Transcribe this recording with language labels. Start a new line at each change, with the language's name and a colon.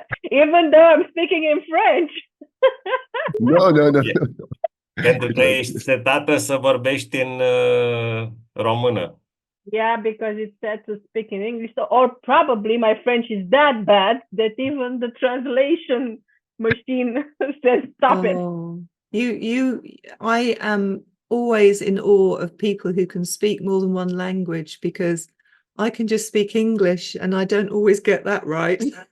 English: Even though I'm speaking in French. No, no, no, Yeah. no.
Romanian: Pentru că ești setată să vorbești în română.
English: Yeah, because it's said to speak in English. So, or probably my French is that bad that even the translation machine says stop it. Oh, I am always in awe of people who can speak more than one language, because I can just speak English and I don't always get that right.